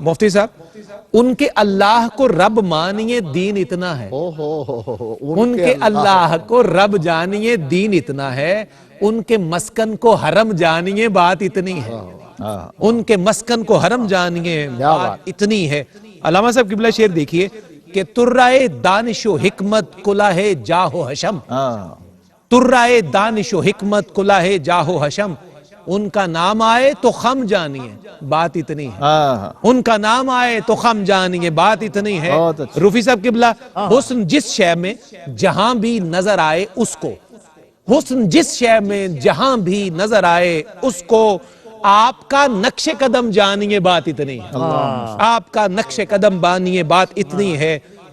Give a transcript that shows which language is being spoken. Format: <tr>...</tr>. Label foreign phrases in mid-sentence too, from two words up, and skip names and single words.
<ur>مفتی صاحب، ان کے اللہ کو رب مانیے، دین اتنا ہے، ان کے اللہ کو رب جانیے، دین اتنا ہے، ان کے مسکن کو حرم جانیے، بات اتنی ہے، ان کے مسکن کو حرم جانیے، بات اتنی ہے۔ علامہ صاحب قبلہ شعر دیکھیے کہ ترائے دانش و حکمت کلہ جاہ و حشم، ترائے دانش و حکمت کلہ جاہ و حشم، ان کا نام آئے تو خم جانیے، بات اتنی ہے، ان کا نام آئے تو خم جانیے، بات اتنی ہے۔ روفی صاحب قبلہ، حسن جس شے میں جہاں بھی نظر آئے اس کو، حسن جس شے میں جہاں بھی نظر آئے اس کو، آپ کا نقش قدم جانیے، بات اتنی ہے، آپ کا نقش قدم بانیے، بات اتنی ہے۔</ur>